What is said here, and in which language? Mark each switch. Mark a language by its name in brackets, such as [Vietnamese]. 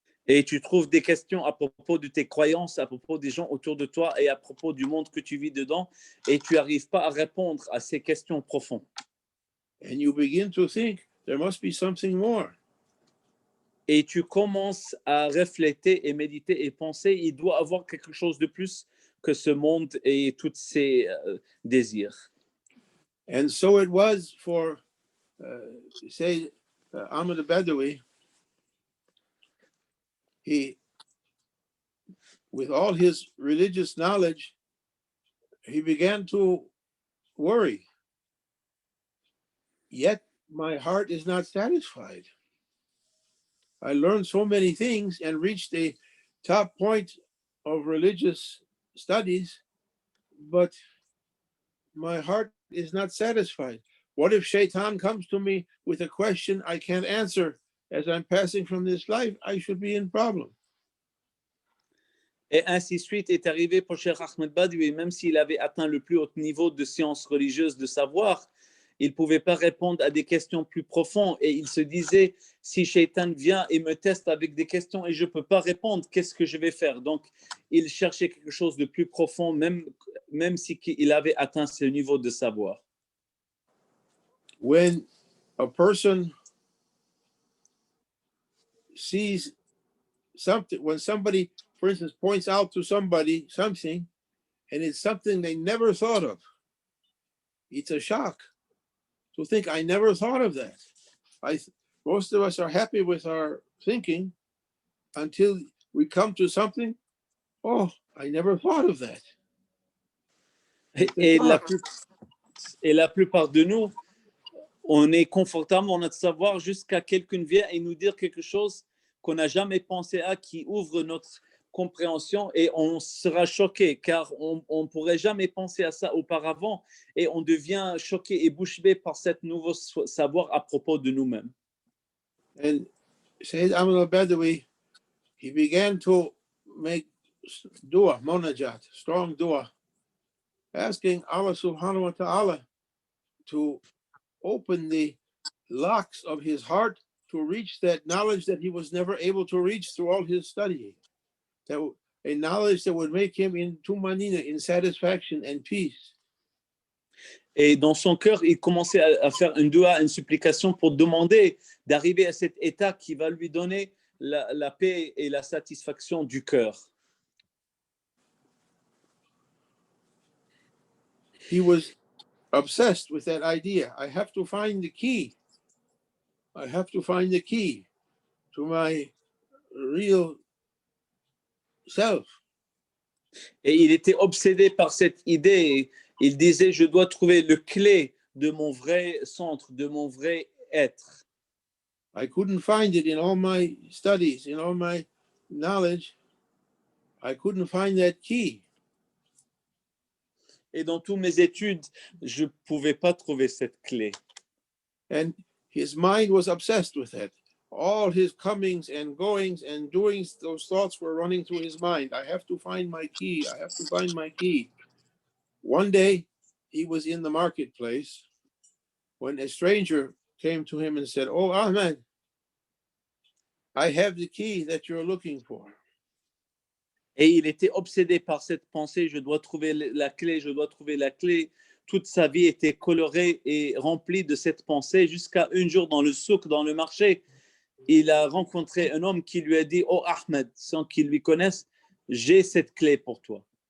[French] Et tu trouves des questions à propos de tes croyances, à propos des gens autour de toi et à propos du monde que tu vis dedans, et tu n'arrives pas à répondre à ces questions profondes. [English] And you begin to think there must be something more. [French] Et tu commences à réfléchir et méditer et penser, il doit y avoir quelque chose de plus que ce monde et tous ses désirs. [English] And so it was for, Ahmed al-Badawi. He, with all his religious knowledge, he began to worry. Yet my heart is not satisfied. I learned so many things and reached a top point of religious studies, but my heart is not satisfied. What if Shaitan comes to me with a question I can't answer as I'm passing from this life? I should be in problem. [French] Et ainsi de suite est arrivé pour Cheikh Ahmed Badawi, même s'il avait atteint le plus haut niveau de sciences religieuses, de savoir, il ne pouvait pas répondre à des questions plus profondes et il se disait, si Shaitan vient et me teste avec des questions et je ne peux pas répondre, qu'est-ce que je vais faire? Donc, il cherchait quelque chose de plus profond, même si il avait atteint ce niveau de savoir. [English] When a person sees something, when somebody, for instance, points out to somebody something, and it's something they never thought of, it's a shock to think, I never thought of that. Most of us are happy with our thinking until we come to something, oh, I never thought of that. [French] Et la plupart de nous, on est confortable dans notre savoir jusqu'à quelqu'un vient et nous dire quelque chose qu'on n'a jamais pensé à, qui ouvre notre compréhension et on sera choqué car on ne pourrait jamais penser à ça auparavant et on devient choqué et bouche bée par cet nouveau savoir à propos de nous-mêmes. [English] And Sayyid Ahmad al-Badawi, he began to make dua, munajat, strong dua, asking Allah subhanahu wa ta'ala to open the locks of his heart to reach that knowledge that he was never able to reach through all his studying. That a knowledge that would make him in tumanina, in satisfaction and peace. [French] Et dans son cœur, il commençait à faire une dua, une supplication pour demander d'arriver à cet état qui va lui donner la paix et la satisfaction du cœur. [English] He was obsessed with that idea. I have to find the key. I have to find the key to my real self. [French] Et il était obsédé par cette idée. Il disait, je dois trouver le clé de mon vrai centre, de mon vrai être. [English] I couldn't find it in all my studies, in all my knowledge. I couldn't find that key. [French] Et dans toutes mes études, je ne pouvais pas trouver cette clé. [English] And his mind was obsessed with that. All his comings and goings and doings, those thoughts were running through his mind. I have to find my key. I have to find my key. One day, he was in the marketplace when a stranger came to him and said, "Oh, Ahmed, I have the key that you're looking for." [French] Et il était obsédé par cette pensée, je dois trouver la clé, je dois trouver la clé. Toute sa vie était colorée et remplie de cette pensée jusqu'à un jour dans le souk, dans le marché, il a rencontré un homme qui lui a dit, oh Ahmed, sans qu'il lui connaisse, j'ai cette clé pour toi.